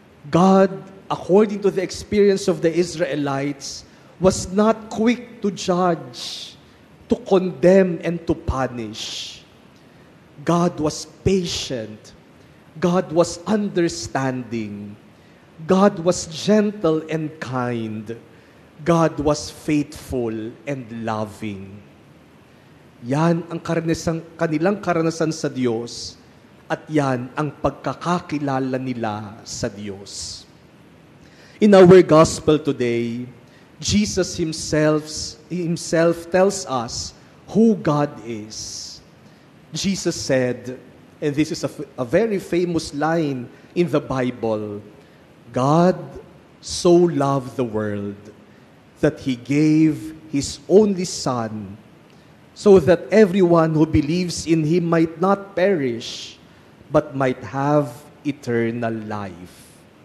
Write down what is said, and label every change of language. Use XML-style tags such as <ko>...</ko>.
<en>God, according to the experience of the Israelites, was not quick to judge, to condemn, and to punish. God was patient. God was understanding. God was gentle and kind. God was faithful and loving.</en> <tl>Yan ang kanilang karanasan sa Diyos at yan ang pagkakakilala nila sa Diyos.</tl> <en>In our gospel today, Jesus himself tells us who God is. Jesus said, and this is a very famous line in the Bible, God so loved the world that He gave His only Son, so that everyone who believes in Him might not perish, but might have eternal life.</en>